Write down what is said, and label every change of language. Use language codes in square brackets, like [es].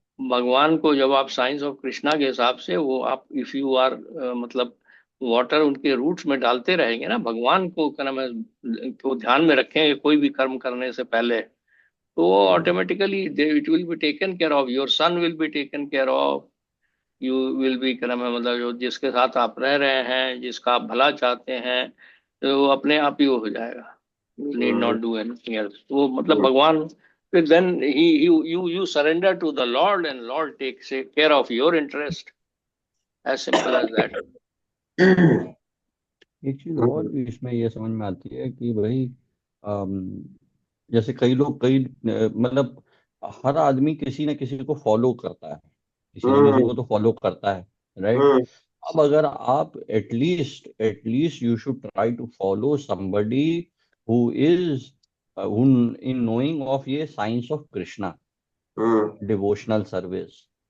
[hi] भगवान को जब आप साइंस ऑफ कृष्णा के हिसाब से वो आप [en] if you are [hi] मतलब वाटर उनके रूट्स में डालते रहेंगे ना, भगवान को को ध्यान में रखेंगे कोई भी कर्म करने से पहले, तो [en] automatically it will be [hi] taken care of, your son will be taken care of, you will be मतलब जो जिसके साथ आप रह रहे हैं, जिसका आप भला चाहते हैं, तो वो अपने आप ही हो जाएगा। [en] You need not do anything else. [hi] वो मतलब भगवान फिर then [en] you surrender to the Lord and Lord takes care of your interest, as simple as that. [hi] एक चीज और भी इसमें ये समझ में आती है कि भाई जैसे कई लोग मतलब हर आदमी किसी न किसी को फॉलो करता है, किसी न किसी को तो फॉलो करता है, राइट? अब अगर आप [en] At least you should try to follow somebody who is in knowing of ये science of Krishna, devotional service.